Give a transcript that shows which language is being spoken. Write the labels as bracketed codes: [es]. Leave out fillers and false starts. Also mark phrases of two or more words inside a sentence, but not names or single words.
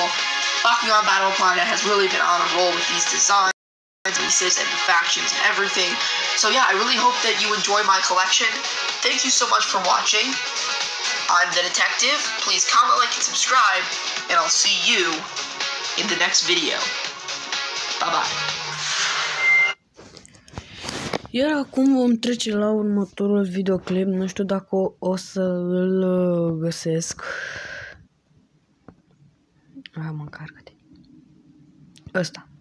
[en] Bakugan Battle Planet has really been on a roll with these designs, pieces, and the factions and everything. So yeah, I really hope that you enjoy my collection. Thank you so much for watching. I'm the Detective. Please comment, like, and subscribe, and I'll see you in the next video. Bye-bye. [ro] Iar acum vom trece la următorul videoclip. Nu știu dacă o să îl găsesc. Hai mă, încarcă-te. Ăsta.